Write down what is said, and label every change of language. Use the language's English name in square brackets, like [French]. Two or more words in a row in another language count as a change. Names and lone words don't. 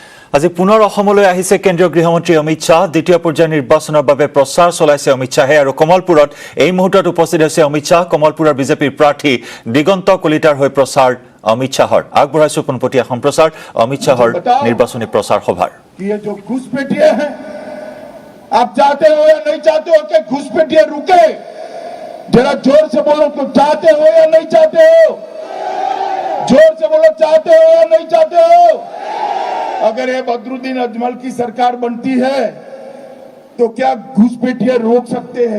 [Assamese] আজি পুনৰ অসমলৈ আহিছে কেন্দ্ৰীয় গৃহমন্ত্ৰী অমিত শ্বাহ। দ্বিতীয় পৰ্যায়ৰ নিৰ্বাচনৰ বাবে প্ৰচাৰ চলাইছে অমিত শ্বাহে আৰু কমলপুৰত এই মুহূৰ্তত উপস্থিত হৈছে অমিত শ্বাহ। কমলপুৰৰ বিজেপিৰ প্ৰাৰ্থী দিগন্ত কলিতাৰ হৈ প্ৰচাৰ অমিত শ্বাহৰ। আগবঢ়াইছো পোনপটীয়া সম্প্ৰচাৰ অমিত শ্বাহৰ নিৰ্বাচনী প্ৰচাৰ সভাৰ। [Hindi] ये जो घुसपैठिए हैं, आप चाहते हो या नहीं चाहते हो कि घुसपैठिए रुके? जरा जोर से बोलो तो चाहते हो या नहीं चाहते हो? जोर से बोलो चाहते हो या नहीं चाहते हो? अगर ये बदरुद्दीन अजमल की सरकार बनती है तो क्या घुसपैठिए रोक सकते हैं?